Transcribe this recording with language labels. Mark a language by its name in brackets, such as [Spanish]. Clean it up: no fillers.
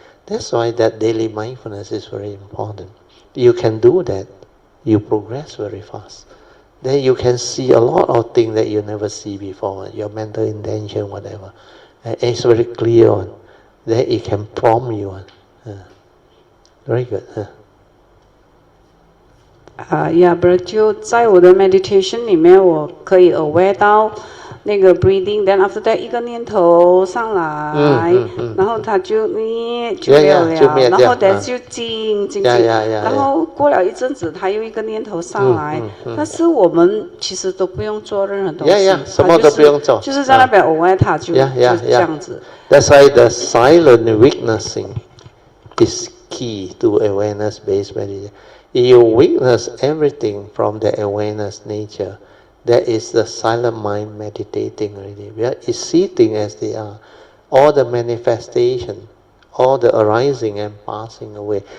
[English] That's why that daily mindfulness is very important. You can do that, you progress very fast. Then you can see a lot of things that you never see before, your mental intention, whatever. It's very clear on. Then it can prompt you on. Very good. [Chinese] 就在我的 meditation 里面，我可以 aware 到那个 breathing， [English] then after that [Chinese] 一个念头上来，然后它就没有了，然后 then 就静，然后过了一阵子，它又一个念头上来，但是我们其实都不用做任何东西，什么都不用做，就是在那边 aware 它就这样子。 [English] That's why the silent witnessing is key to awareness-based meditation. If you witness everything from the awareness nature, that is the silent mind meditating already. It's sitting as they are. All the manifestation, all the arising and passing away.